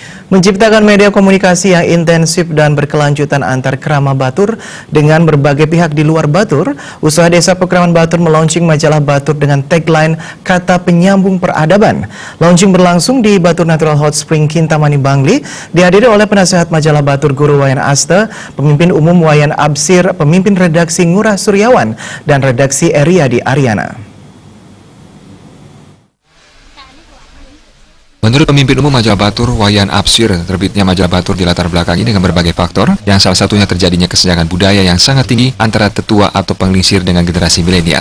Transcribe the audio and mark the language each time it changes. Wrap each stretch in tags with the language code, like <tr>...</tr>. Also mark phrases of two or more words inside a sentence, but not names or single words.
<id>Menciptakan media komunikasi yang intensif dan berkelanjutan antar Krama Batur dengan berbagai pihak di luar Batur, usaha Desa Pekraman Batur melaunching majalah Batur dengan tagline Kata Penyambung Peradaban. Launching berlangsung di Batur Natural Hot Spring Kintamani Bangli, dihadiri oleh penasehat majalah Batur Guru Wayan Asta, pemimpin umum Wayan Absir, pemimpin redaksi Ngurah Suryawan, dan redaksi Eriadi Aryana. Menurut pemimpin umum majalah Batur, Wayan Absir, terbitnya majalah Batur di latar belakangi dengan berbagai faktor, yang salah satunya terjadinya kesenjangan budaya yang sangat tinggi antara tetua atau penglingsir dengan generasi milenial.</id>